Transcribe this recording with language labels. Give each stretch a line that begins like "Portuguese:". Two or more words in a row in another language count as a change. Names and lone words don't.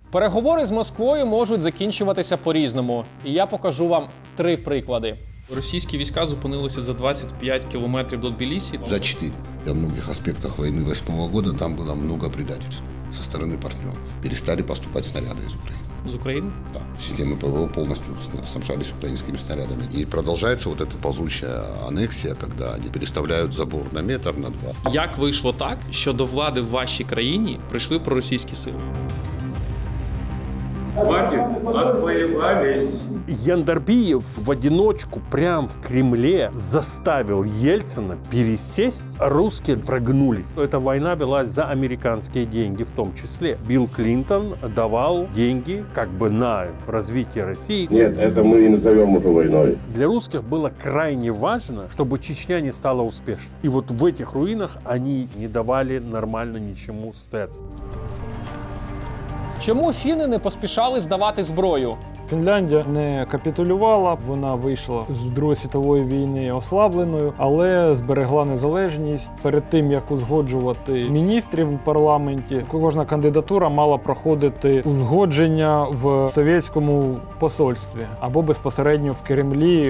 Ukrainian: Переговори з Москвою можуть закінчуватися по-різному, і я покажу вам 3 приклади. Російські війська зупинилися за 25 кілометрів до Тбілісі. За 4.
Russian: Во многих аспектах войны 8-го года там было много предательств со стороны партнеров. Перестали поступать снаряды из Украины.
Ukrainian: З України?
Russian: Да. Системы ПВО полностью снабжались украинскими снарядами. И продолжается вот эта ползучая аннексия, когда они переставляют забор на метр, на 2.
Ukrainian: Як вийшло так, що до влади в вашій країні прийшли проросійські сили?
Russian: Хватит, отвоевались. Яндарбиев в одиночку прямо в Кремле заставил Ельцина пересесть. Русские прогнулись. Эта война велась за американские деньги в том числе. Билл Клинтон давал деньги как бы на развитие России. Нет, это мы и назовем уже войной. Для русских было крайне важно, чтобы Чечня не стала успешной. И вот в этих руинах они не давали нормально ничему стояться.
Ukrainian: Чому фіни не поспішали здавати зброю? Фінляндія не капітулювала, вона вийшла з Другої світової війни ослабленою, але зберегла незалежність. Перед тим, як узгоджувати міністрів у парламенті, кожна кандидатура мала проходити узгодження в совєтському посольстві або безпосередньо в Кремлі.